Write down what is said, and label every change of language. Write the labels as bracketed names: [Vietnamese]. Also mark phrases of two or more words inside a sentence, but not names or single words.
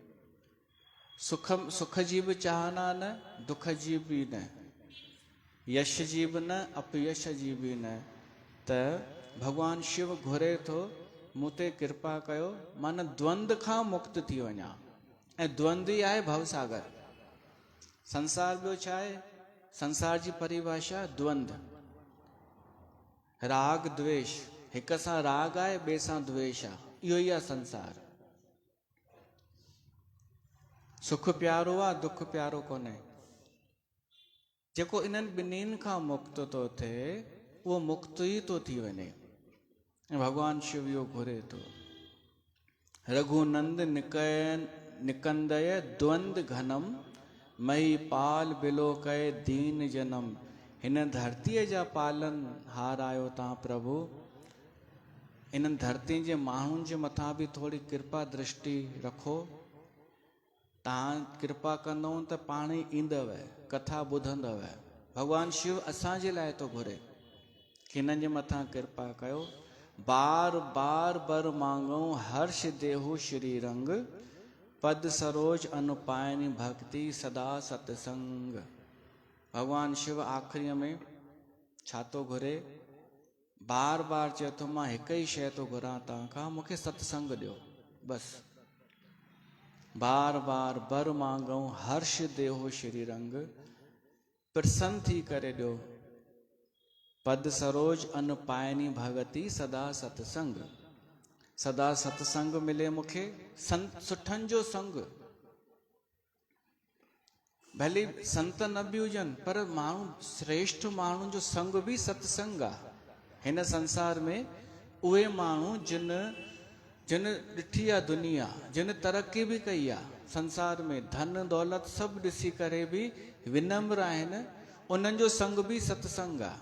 [Sindhi] सुख जी बि चाहना न, दुख जी बि न, यश जी बि न, अपयश जी बि न। त भॻवान शिव घुरे थो, मूं ते कृपा कयो, मां द्वंद खां मुक्त थी वञा। ऐं द्वंद ई आहे भवसागर। संसार ॿियो छा आहे? संसार जी परिभाषा द्वंद, राग द्वेष। हिक सां राग आहे, ॿिए सां द्वेष आहे। इहो ई आहे संसार। सुख प्यारो आहे, दुख प्यारो कोन्हे। जेको इन्हनि ॿिन्हिनि खां मुक्त थो थिए, उहो मुक्त ई थो थी वञे। भगवान शिव इहो घुरे थो। [Awadhi] रघुनंद निकंदय द्वंद घनम, मही पाल बिलोकय दीन जनम। [Sindhi] हिन धरतीअ जा पालन हार आयो तव्हां प्रभु। इन्हनि धरती जे माण्हुनि जे मथां बि थोरी कृपा दृष्टि रखो। तव्हां कृपा कंदव त पाण ई ईंदव, कथा ॿुधंदव। भॻवान शिव असांजे लाइ थो घुरे कि हिननि जे मथां कृपा कयो। [Awadhi] बार बार बर मांगऊं हर्ष देहु श्री रंग, पद सरोज अनुपायनि भक्ति सदा सतसंग। [Sindhi] भगवान शिव आख़िरीअ में छा थो घुरे? बार बार चए थो मां हिकु ई शइ थो घुरां तव्हां खां, मूंखे सत्संग ॾियो बसि। [Awadhi] बार बार बर मांगऊं हर्ष देहो श्री रंग, [Sindhi] प्रसन्न थी करे ॾियो। [Awadhi] पद सरोज अन पायनी भगति सदा सतसंग। [Sindhi] सदा सतसंग मिले मूंखे, संत सुठनि जो संग। भले संत न बि हुजनि, पर माण्हू श्रेष्ठ माण्हुनि जो संग बि सत्संग आहे। हिन संसार में उहे माण्हू जिन ॾिठी आहे दुनिया, जिन तरक़ी बि कई आहे संसार में, धन दौलत सभु ॾिसी करे बि विनम्र आहिनि, उन्हनि जो संग बि सत्संग आहे।